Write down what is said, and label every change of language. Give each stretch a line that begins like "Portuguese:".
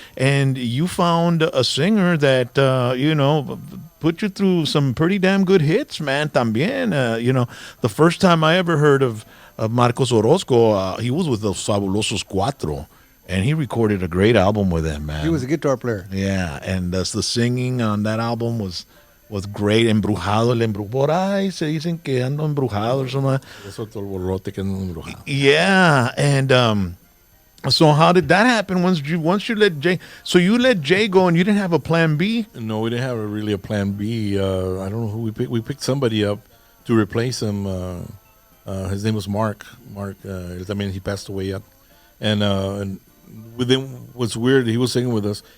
English: And you found a singer that, put you through some pretty damn good hits, man, también. The first time I ever heard of Marcos Orozco, he was with Los Fabulosos Cuatro. And he recorded a great album with them, man. He was a guitar player. Yeah, and the singing on that album was great.
Spanish: Embrujado, el embrujado. Por ahí se dicen que ando embrujado
English: or something.
Spanish: Eso todo el bolote que ando embrujado.
English: Yeah, and so how did that happen once you let Jay? So you let Jay go, and you didn't have a plan B? No, we didn't have really a plan B. I don't know who we picked. We picked somebody up to replace him. His name was Mark. He passed away yet. And within what's weird, he was singing with us.